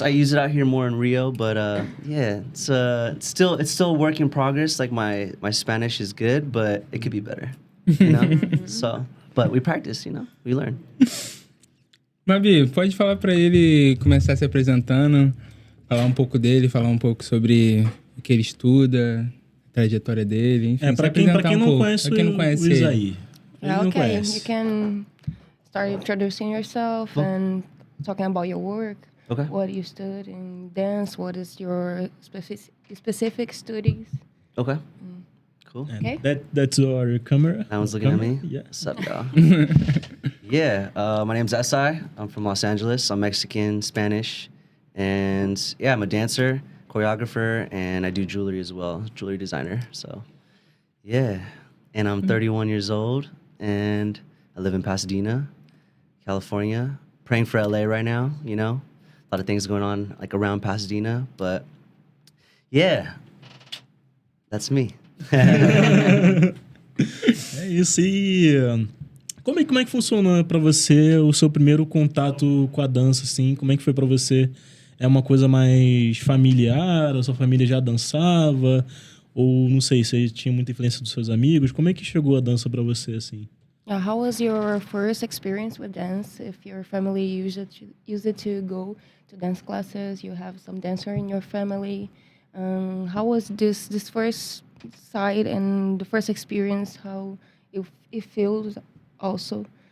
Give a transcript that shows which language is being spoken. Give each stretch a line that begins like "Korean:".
English: I use it out here more in Rio, but it's still a work in progress. Like my Spanish is good, but it could be better. You know? But we practice, we learn.
Portuguese: Mabi, pode falar pra ele começar se apresentando, falar um pouco dele, falar um pouco sobre o que ele estuda, a trajetória dele, enfim. Pra quem não conhece o Esai.
English: Okay, you can start introducing yourself and talking about your work. Okay. What you studied in dance, what is your specific studies. Okay. Cool. Okay. That's our camera. That one's looking at me? Yeah. What's up, y'all? Yeah, my name's Esai. I'm from Los Angeles. I'm Mexican, Spanish. And yeah, I'm a dancer, choreographer, and I do jewelry as well, jewelry designer. So yeah, and I'm 31 years old, and I live in Pasadena, California. Praying for LA right now, a lot of things going on like around Pasadena, but yeah, that's me.
Portuguese: É isso. E como é que funciona pra você o seu primeiro contato com a dança, assim? Como é que foi pra você? É uma coisa mais familiar? A sua família já dançava? Ou, não sei, você tinha muita influência dos seus amigos? Como é que chegou a dança pra você, assim?
English: How was your first experience with dance? If your family used it to go to dance classes, you have some dancer in your family. How was this first side and the first experience? How it feels also.